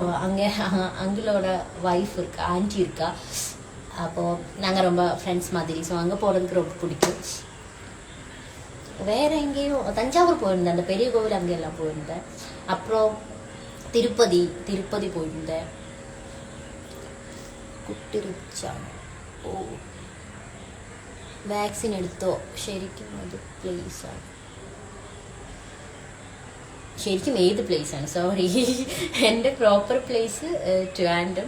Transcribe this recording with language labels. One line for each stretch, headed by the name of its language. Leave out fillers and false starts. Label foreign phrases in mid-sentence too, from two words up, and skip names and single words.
Tamil: அங்கே அங்கிளோட ஒய்ஃப் இருக்கா, ஆன்ட்டி இருக்கா. அப்போது நாங்கள் ரொம்ப ஃப்ரெண்ட்ஸ் மாதிரி. ஸோ அங்கே போகிறதுக்கு ரொம்ப பிடிக்கும். வேறு எங்கேயும் தஞ்சாவூர் போயிருந்தேன், அந்த பெரிய கோவில் அங்கெல்லாம் போயிருந்தேன். அப்புறம் திருப்பதி போயிருந்தேன்.
Malayalam: കുട്ടിരിച്ച. ഓ, വാക്സിൻ എടുത്തോ? ശരിക്കും അത് പ്ലേസാണ്. ശരിക്കും ഏത് പ്ലേസാണ്? സോറി, എൻ്റെ
English: proper place
Malayalam: ട്രിവാൻഡ്രം.